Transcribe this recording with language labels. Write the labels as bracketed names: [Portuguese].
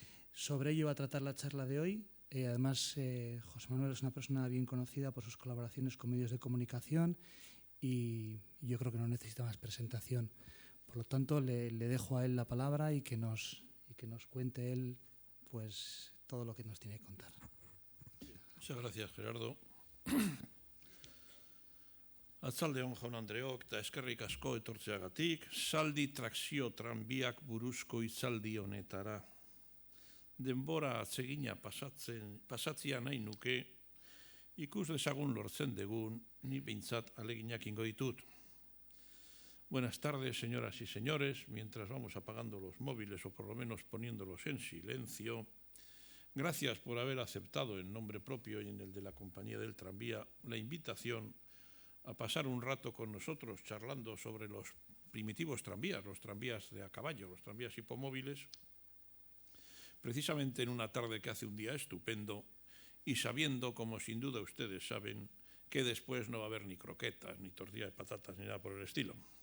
[Spanish] Sobre ello va a tratar la charla de hoy. Además, José Manuel es una persona bien conocida por sus colaboraciones con medios de comunicación, y yo creo que no necesita más presentación. Por lo tanto, le dejo a él la palabra y que nos cuente él pues todo lo que nos tiene que contar. Muchas gracias, Gerardo. [Basque] Arratsaldeon jaun Andreok eta eskerrik asko etortzeagatik, saldi trakzio tranbiak buruzko hitzaldi honetara. Denbora atsegina pasatzea nahi nuke, ikus dezagun lortzen degun, ni behintzat aleginak ingo ditut. [Spanish] Buenas tardes, señoras y señores. Mientras vamos apagando los móviles, o por lo menos poniéndolos en silencio, gracias por haber aceptado en nombre propio y en el de la compañía del tranvía la invitación a pasar un rato con nosotros charlando sobre los primitivos tranvías, los tranvías de a caballo, los tranvías hipomóviles, precisamente en una tarde que hace un día estupendo, y sabiendo, como sin duda ustedes saben, que después no va a haber ni croquetas, ni tortilla de patatas, ni nada por el estilo.